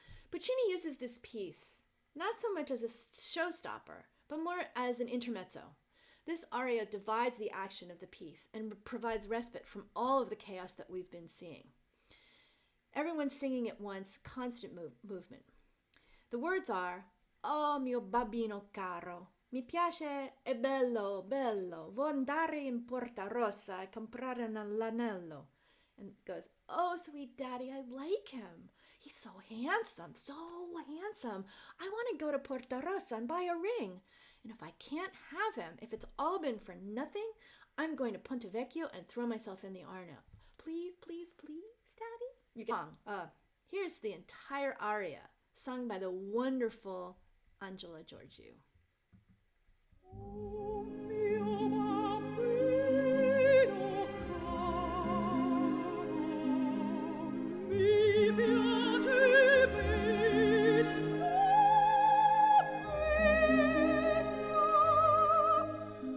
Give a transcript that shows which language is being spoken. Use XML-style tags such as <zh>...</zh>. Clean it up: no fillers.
<en>Puccini uses this piece not so much as a showstopper, but more as an intermezzo. This aria divides the action of the piece and provides respite from all of the chaos that we've been seeing. Everyone's singing at once, constant movement. The words are,</en> <it>"Oh mio babbino caro, mi piace, è bello, bello, vuoi andare in Porta Rossa e comprare l'anello."</it> <en>And it goes, "Oh, sweet daddy, I like him. He's so handsome, so handsome. I want to go to Porta Rossa and buy a ring. And if I can't have him, if it's all been for nothing, I'm going to Ponte Vecchio and throw myself in the Arno. Please, please, please, daddy." You get here's the entire aria, sung by the wonderful Angela Giorgio.</en> <it>Oh mio babbino caro, mi piace bello,</it>